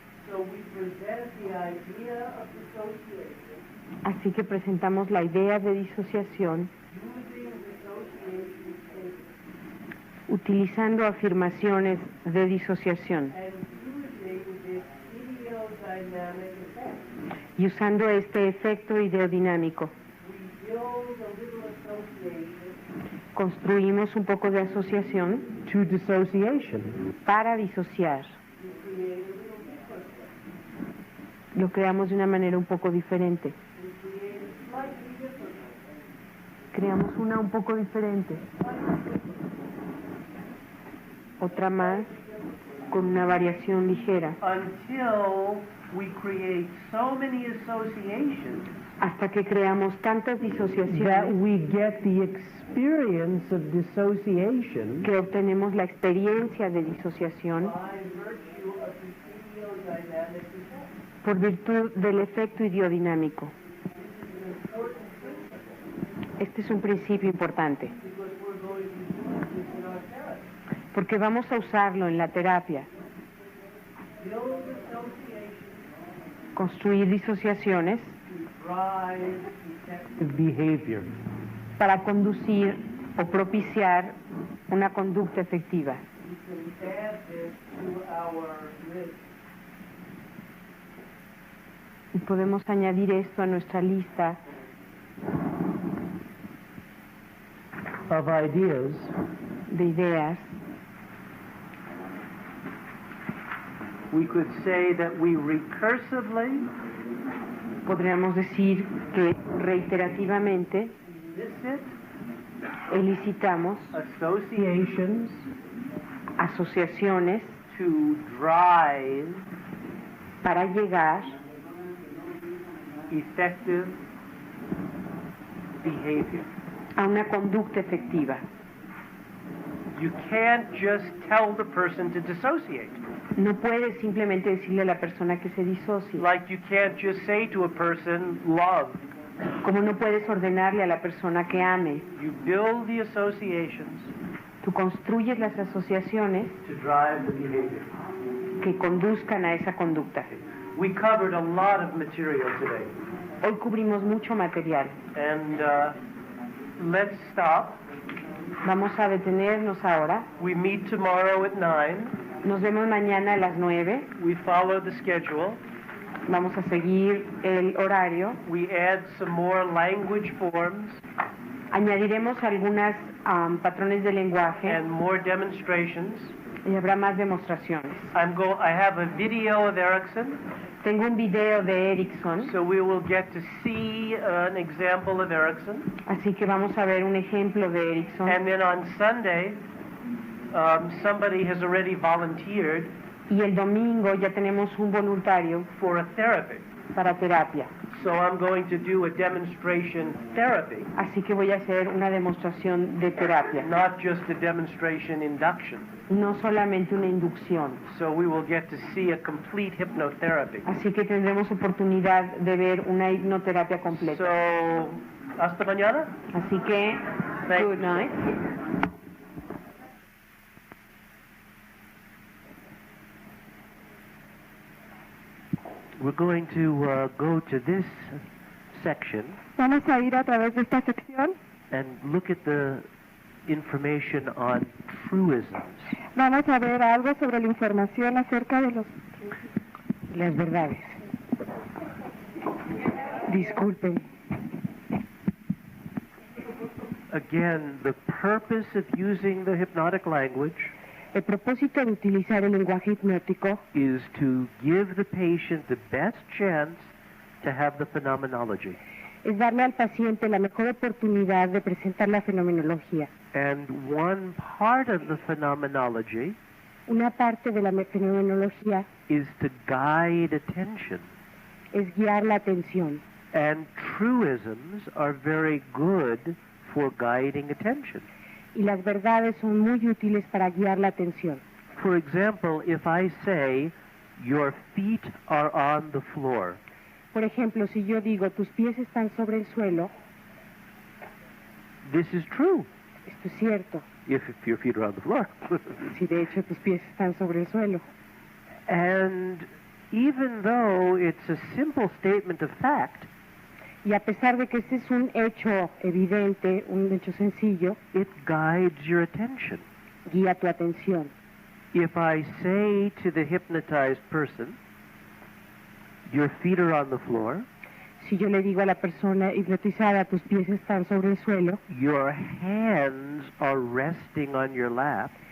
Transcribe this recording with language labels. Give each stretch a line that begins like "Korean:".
English: So we present the idea of dissociation
Spanish: así que presentamos la idea de disociación
English: using dissociation statements
Spanish: utilizando afirmaciones de disociación
English: and using this ideodynamic effect.
Spanish: y usando este efecto ideodinámico.
English: We build a little association
Spanish: Construimos un poco de asociación
English: to dissociation.
Spanish: para disociar.
English: We create a little difference.
Spanish: Lo creamos de una manera un poco diferente.
English: We create a slightly different one.
Spanish: Creamos una un poco diferente. Otra más. con una variación ligera,
English: until we create so many associations
Spanish: hasta que creamos tantas
English: that
Spanish: disociaciones
English: we get the experience of dissociation
Spanish: que obtenemos la experiencia de disociación
English: by virtue of the ideodynamic effect.
Spanish: por virtud del efecto idiodinámico. Este es un principio importante,
English: Because we're going to use this in our therapy.
Spanish: porque vamos a usarlo en la terapia.
English: Build associations
Spanish: Construir disociaciones
English: to drive effective behavior.
Spanish: para conducir o propiciar una conducta efectiva.
English: We can add this to our list
Spanish: Y podemos añadir esto a nuestra lista
English: of ideas
Spanish: de ideas.
English: we could say that we recursively
Spanish: Podríamos decir que reiterativamente
English: elicit
Spanish: elicitamos
English: associations
Spanish: asociaciones
English: to drive
Spanish: para llegar
English: effective behavior.
Spanish: a una conducta efectiva.
English: You can't just tell the person to dissociate.
Spanish: No puedes simplemente decirle a la persona que se disocie,
English: Like you can't just say to a person, love.
Spanish: como no puedes ordenarle a la persona que ame.
English: You build the associations
Spanish: Tú construyes las asociaciones
English: to drive the behavior.
Spanish: que conduzcan a esa conducta.
English: We covered a lot of material today.
Spanish: Hoy cubrimos mucho material.
English: And let's stop.
Spanish: Vamos a detenernos ahora.
English: We meet tomorrow at 9.
Spanish: Nos vemos mañana a las 9.
English: We follow the schedule.
Spanish: Vamos a seguir el horario.
English: We add some more language forms
Spanish: Añadiremos algunas patrones de lenguaje
English: and more demonstrations.
Spanish: y habrá más demostraciones.
English: I have a video of Erickson,
Spanish: Tengo un video de Erickson,
English: so we will get to see an example of Erickson.
Spanish: así que vamos a ver un ejemplo de Erickson.
English: And then on Sunday, somebody has already volunteered
Spanish: Y el domingo ya tenemos un voluntario
English: for a therapy.
Spanish: para terapia.
English: So I'm going to do a demonstration therapy,
Spanish: Así que voy a hacer una demostración de terapia,
English: not just a demonstration induction.
Spanish: no solamente una inducción.
English: So we will get to see a complete hypnotherapy.
Spanish: Así que tendremos oportunidad de ver una hipnoterapia completa. So, hasta mañana. Así que,
English: Thank good night. We're going to go to this section
Spanish: Vamos a ir a través de esta sección.
English: and look at the information on truisms.
Spanish: Vamos a ver algo sobre la información acerca de las verdades. Disculpen.
English: Again, the purpose of using the hypnotic language
Spanish: El propósito de utilizar el lenguaje hipnótico
English: is to give the patient the best chance to have the phenomenology.
Spanish: es darle al paciente la mejor oportunidad de presentar la fenomenología.
English: And one part of the phenomenology
Spanish: Una parte de la fenomenología
English: is to guide attention.
Spanish: es guiar la atención.
English: And truisms are very good for guiding attention.
Spanish: Y las verdades son muy útiles para guiar la atención.
English: For example, if I say, your feet are on the floor,
Spanish: Por ejemplo, si yo digo, tus pies están sobre el suelo,
English: this is true,
Spanish: esto es cierto.
English: if your feet are on the floor.
Spanish: Si de hecho tus pies están sobre el suelo.
English: And even though it's a simple statement of fact,
Spanish: Y a pesar de que este es un hecho evidente, un hecho sencillo,
English: it guides your attention.
Spanish: guía tu atención.
English: If I say to the hypnotized person, your feet are on the floor,
Spanish: Si yo le digo a la persona hipnotizada, tus pies están sobre el suelo
English: your hands are resting on your lap,